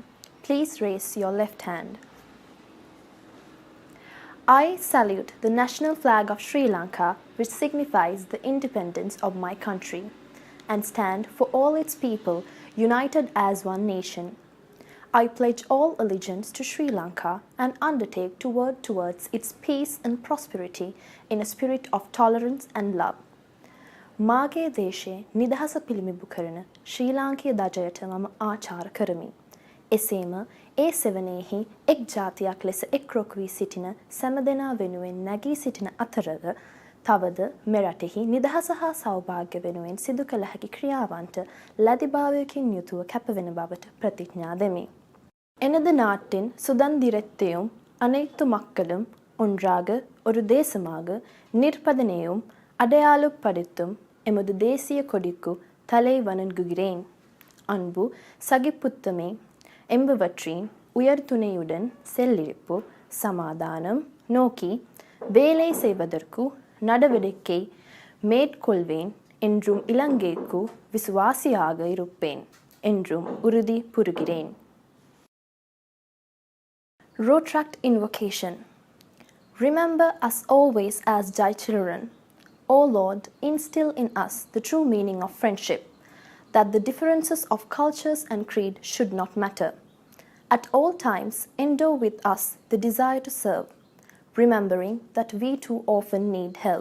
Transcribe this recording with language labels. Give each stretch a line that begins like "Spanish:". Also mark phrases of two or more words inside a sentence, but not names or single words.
English: Please raise your left hand. I salute the national flag of Sri Lanka, which signifies the independence of my country, and stand for all its people united as one nation. I pledge all allegiance to Sri Lanka and undertake to work towards its peace and prosperity in a spirit of tolerance and love.
Sinhala: මාගේ දේශයේ නිදහස පිළිඹු කරන ශ්‍රී ලාංකීය දජයට මම ආචාර කරමි. එසේම ඒ සෙවණේහි එක් ජාතියක් ලෙස එක්රොක් වී සිටින සෑම දෙනා වෙනුවෙන් නැගී සිටින අතරද තවද මෙරටෙහි නිදහස හා සෞභාග්‍ය වෙනුවෙන් සිදු කළ හැකි ක්‍රියාවන්ට ලැබිභාවයකින් යුතුව කැපවෙන බවට ප්‍රතිඥා දෙමි.
Tamil: எனது நாட்டின் சுதந்திரத்தையும் அனைத்து மக்களும் ஒன்றாக ஒரு தேசமாக நிற்பதனையும் அடையாளப்படுத்தும் எமது தேசிய கொடிக்கு தலை வணங்குகிறேன். அன்பு சகிப்புத்தமை என்பவற்றின் உயர்துணையுடன் செல்லிருப்பு சமாதானம் நோக்கி வேலை செய்வதற்கு நடவடிக்கை மேற்கொள்வேன் என்றும் இலங்கைக்கு விசுவாசியாக இருப்பேன் என்றும் உறுதி கூறுகிறேன்.
English: Rotaract Invocation. Remember us always as thy children. O Lord, instill in us the true meaning of friendship, that the differences of cultures and creed should not matter. At all times, endow with us the desire to serve, remembering that we too often need help.